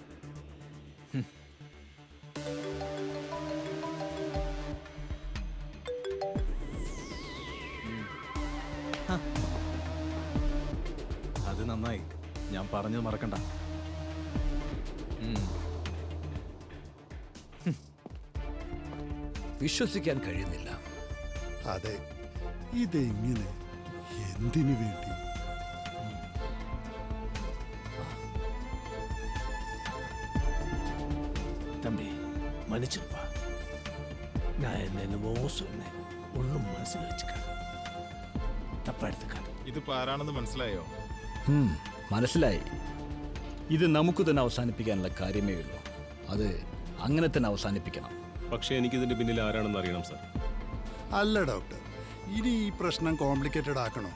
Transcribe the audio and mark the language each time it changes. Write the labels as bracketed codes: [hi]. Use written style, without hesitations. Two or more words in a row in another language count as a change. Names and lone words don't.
[ml] അത് നന്നായി. ഞാൻ പറഞ്ഞത് മറക്കണ്ട. വിശ്വസിക്കാൻ കഴിയുന്നില്ല. അതെ, ഇതെങ്ങനെ, എന്തിനു വേണ്ടി? [ta] தம்பி மன்னிச்சிருப்பா. நான் என்னென்னமோ சொன்னேன். ஒன்றும் மனசில் வச்சுக்காத, தப்பா எடுத்துக்காத. [ml] ഇതിപ്പോ ആരാണെന്ന് മനസ്സിലായോ? മനസ്സിലായി. ഇത് നമുക്ക് തന്നെ അവസാനിപ്പിക്കാനുള്ള കാര്യമേ ഉള്ളൂ. അത് അങ്ങനെ തന്നെ അവസാനിപ്പിക്കണം. പക്ഷേ എനിക്കിതിന്റെ പിന്നിൽ ആരാണെന്ന് അറിയണം സാർ. അല്ല ഡോക്ടർ, ഇനി ഈ പ്രശ്നം കോംപ്ലിക്കേറ്റഡ് ആക്കണോ?